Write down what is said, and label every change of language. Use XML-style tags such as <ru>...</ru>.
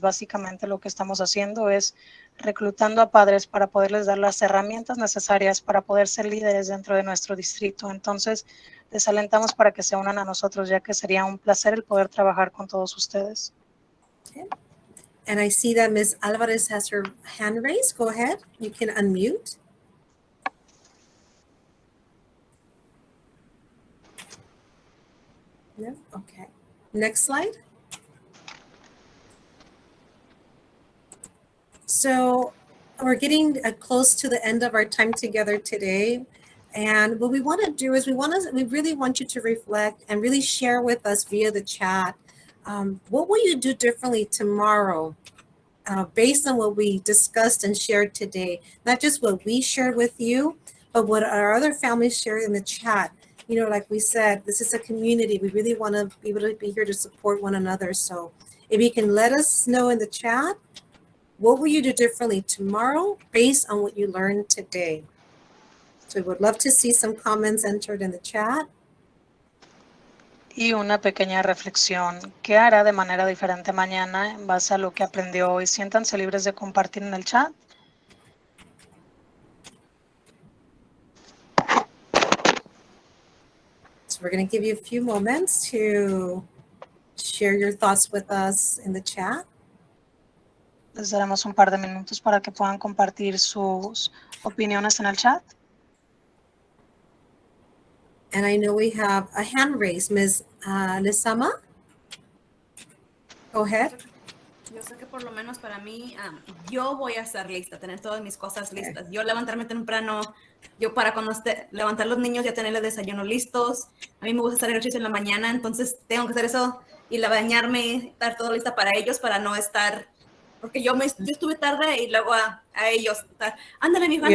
<es>Básicamente lo que estamos haciendo es reclutando a padres para poderles dar las herramientas necesarias para poder ser líderes dentro de nuestro distrito. Entonces, les alentamos para que se unan a nosotros, ya que sería un placer el poder trabajar con todos ustedes.</es> <en>Okay. And I see that Ms. Alvarez has her hand raised. Go ahead. You can unmute. No? Okay. Next slide. So we're getting close to the end of our time together today. And what we want to do is we really want you to reflect and really share with us via the chat. What will you do differently tomorrow based on what we discussed and shared today? Not just what we shared with you, but what our other families shared in the chat. You know, like we said, this is a community. We really want to be able to be here to support one another. So if you can let us know in the chat, what will you do differently tomorrow based on what you learned today? So we would love to see some comments entered in the chat.</en> <es>Y una pequeña reflexión. ¿Qué hará de manera diferente mañana en base a lo que aprendió hoy? Siéntanse libres de compartir en el chat.</es> <en>So we're going to give you a few moments to share your thoughts with us in the chat.</en> <es>Les daremos un par de minutos para que puedan compartir sus opiniones en el chat.</es> <en>And I know we have a hand raised. Ms. Lisama? Go ahead.</en> <es>Yo sé que por lo menos para mí, yo voy a estar lista, tener todas mis cosas listas. Yo levantarme temprano, yo para cuando levantar los niños ya tener el desayuno listos. A mí me gusta hacer ejercicio en la mañana, entonces tengo que hacer eso y bañarme, estar todo lista para ellos, para no estar, porque yo estuve tarde y luego a ellos, ándale, mi ándale,</es>